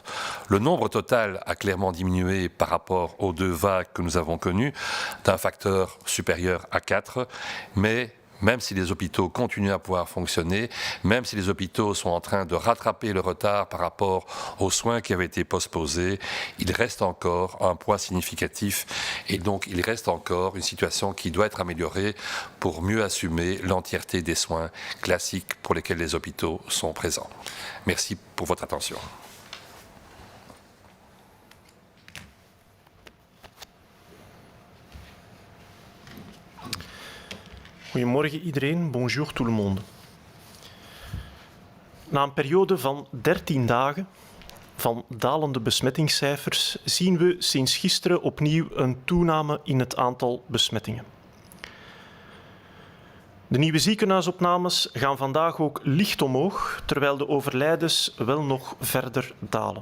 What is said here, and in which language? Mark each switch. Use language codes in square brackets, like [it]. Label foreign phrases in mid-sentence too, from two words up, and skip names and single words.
[fr] Le nombre total a clairement diminué par rapport aux 2 vagues que nous avons connues, d'un facteur supérieur à 4, mais même si les hôpitaux continuent à pouvoir fonctionner, même si les hôpitaux sont en train de rattraper le retard par rapport aux soins qui avaient été postposés, il reste encore un poids significatif et donc il reste encore une situation qui doit être améliorée pour mieux assumer l'entièreté des soins classiques pour lesquels les hôpitaux sont présents. Merci pour votre attention. [nl] Goedemorgen iedereen, [fr] bonjour tout le monde. [nl] Na een periode van 13 dagen van dalende besmettingscijfers zien we sinds gisteren opnieuw een toename in het aantal besmettingen. De nieuwe ziekenhuisopnames gaan vandaag ook licht omhoog, terwijl de overlijdens wel nog verder dalen.